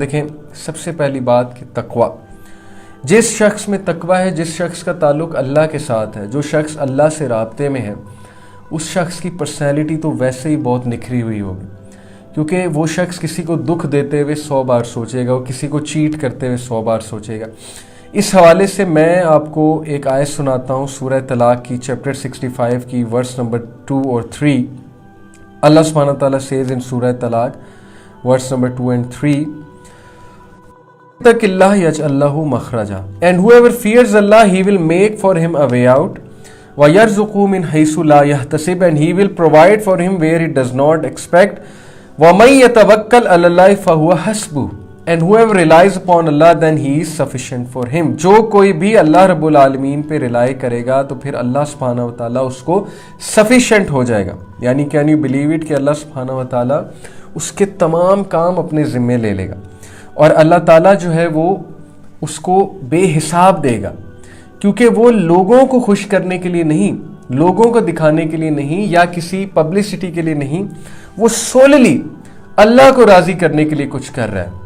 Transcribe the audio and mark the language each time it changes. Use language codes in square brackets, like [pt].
[ur] دیکھیں سب سے پہلی بات کہ تقوی، جس شخص میں تقوی ہے، جس شخص کا تعلق اللہ کے ساتھ ہے، جو شخص اللہ سے رابطے میں ہے، اس شخص کی پرسنالٹی تو ویسے ہی بہت نکھری ہوئی ہوگی، کیونکہ وہ شخص کسی کو دکھ دیتے ہوئے 100 بار سوچے گا، وہ کسی کو چیٹ کرتے ہوئے 100 بار سوچے گا. اس حوالے سے میں آپ کو ایک آیت سناتا ہوں سورہ طلاق کی چیپٹر 65 کی ورس نمبر 2 اور 3. [en] اللہ سبحانہ تعالیٰ says in سورہ طلاق ورس نمبر 2 and 3, [ar] اتق اللہ یجعل لہ مخرجا [en] and whoever fears Allah he will make for him a way out [ar] وَيَرْزُقُهُ مِنْ حَيْثُ لَا يَحْتَسِبُ [en] and he will provide for him where he does not expect [ar] وَمَن يَتَوَكَّلْ عَلَى اللَّهِ فَهُوَ حَسْبُهُ [en] and whoever relies upon Allah then he is sufficient for him. [ur] جو کوئی بھی اللہ رب العالمین پہ ریلائی کرے گا تو پھر اللہ سبحانہ وتعالیٰ اس کو sufficient ہو جائے گا. یعنی [en] can you believe it [ur] کہ اللہ سبحانہ وتعالیٰ اس کے تمام کام اپنے ذمے لے لے گا اور اللہ تعالیٰ جو ہے وہ اس کو بے حساب دے گا، کیونکہ وہ لوگوں کو خوش کرنے کے لیے نہیں، لوگوں کو دکھانے کے لیے نہیں یا کسی پبلسٹی کے لیے نہیں، وہ سوللی اللہ کو راضی کرنے کے لیے کچھ کر رہا ہے.